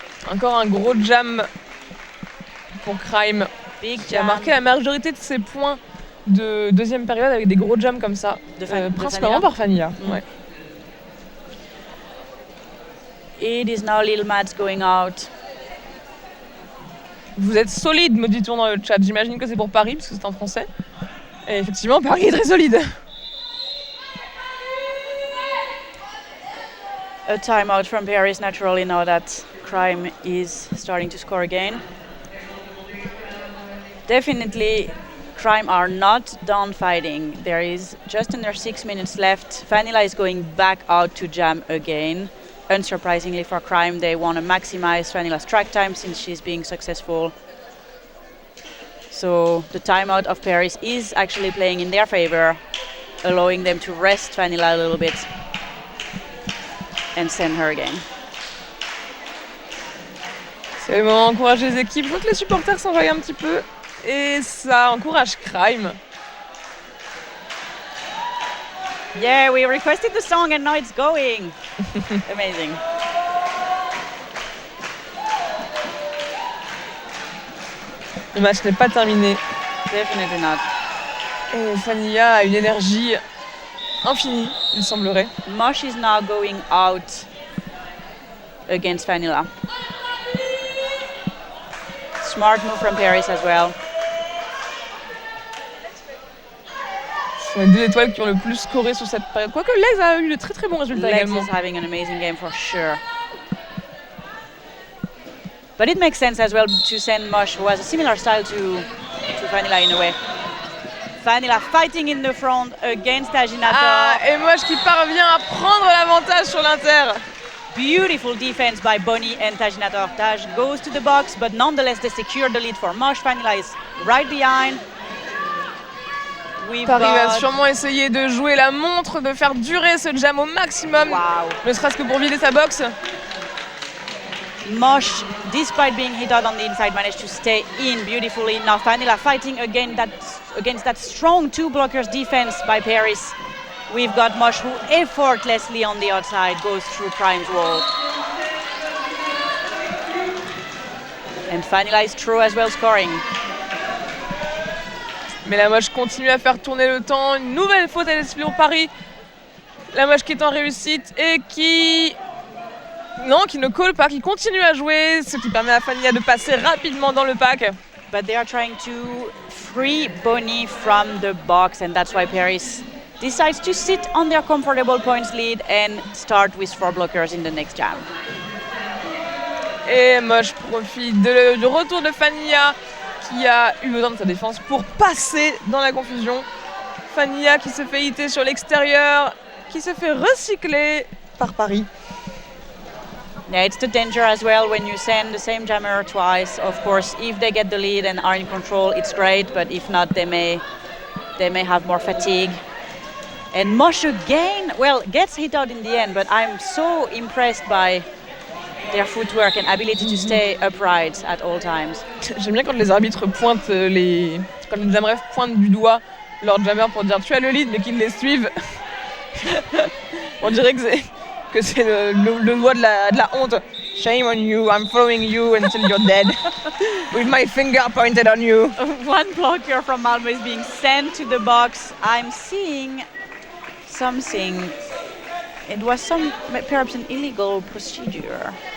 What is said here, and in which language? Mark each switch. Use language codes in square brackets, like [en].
[fr] Encore un gros jam pour Crime. [en] Big [fr] qui a [en] jam. [fr] marqué la majorité de ses points de deuxième période avec des gros jams comme ça. Principalement par Fanilla. Ouais. [en] It is now Lil Mads going out. [fr] Vous êtes solide, me dit-on dans le chat. J'imagine que c'est pour Paris, parce que c'est en français. Et effectivement, Paris est très solide. [en] A timeout from Paris, naturally, now that Crime is starting to score again. Definitely, Crime are not done fighting. There is just under 6 minutes left. Fanilla is going back out to jam again. Unsurprisingly for Crime, they want to maximize Fanilla's track time since she's being successful. So the timeout of Paris is actually playing in their favor, allowing them to rest Fanilla a little bit and send her again. [fr] C'est le moment d'encourager les équipes. Je vois que les supporters s'envoient un petit peu. Et ça encourage Crime. [en] Yeah, we requested the song and now it's going. Amazing. [fr] Le match n'est pas terminé. [en] Definitely not. [fr] Et Fanilla a une énergie infinie, il semblerait. [en] Mosh is now going out against Fanilla. Smart move from Paris as well. [fr] Ce sont les deux étoiles qui ont le plus scoré sur cette période. Quoique Legs a eu de très bons résultats [en] Legs [fr] également. [en] is having an amazing game for sure. But it makes sense as well to send Mosh, who has a similar style to Fanilla in a way. Fanilla fighting in the front against Tajinator. [fr] Ah, et Mosh qui parvient à prendre l'avantage sur l'Inter. [en] Beautiful defense by Bonnie and Tajinator. Taj goes to the box, but nonetheless they secure the lead for Mosh. Fanilla is right behind. [fr] Paris va sûrement essayer de jouer la montre, de faire durer ce jam au maximum. Ne serait-ce que pour vider sa boxe. [en] Mosh, despite being hit out on the inside, managed to stay in beautifully. Now Fanilla fighting against that strong 2 blockers defense by Paris. We've got Mosh, who effortlessly on the outside goes through Crime's wall. And Fanilla is through as well, scoring. [fr] Mais la Mosh continue à faire tourner le temps. Une nouvelle faute à l'esprit pour Paris. La Mosh qui est en réussite et qui ne colle pas, qui continue à jouer, ce qui permet à Fanilla de passer rapidement dans le pack. [en] But they are trying to free Bonnie from the box, and that's why Paris decides to sit on their comfortable points lead and start with 4 blockers in the next jam. [fr] Et Mosh profite du retour de Fanilla qui a eu besoin de sa défense pour passer dans la confusion. Fanilla qui se fait hitter sur l'extérieur, qui se fait recycler par Paris. [en] Yeah, it's the danger as well when you send the same jammer twice. Of course, if they get the lead and are in control, it's great, but if not, they may have more fatigue. And Mosh again, well, gets hit out in the end, but I'm so impressed by their footwork and ability to stay upright at all times. [fr] J'aime bien quand les arbitres pointent quand les jamrefs pointent du doigt leur jammer pour dire tu as le lead, mais qu'ils les suivent. On dirait que que c'est le doigt de la honte. [en] Shame on you, I'm following you until you're dead. With my finger pointed on you. One blocker from Malmö is being sent to the box. I'm seeing something. It was perhaps an illegal procedure.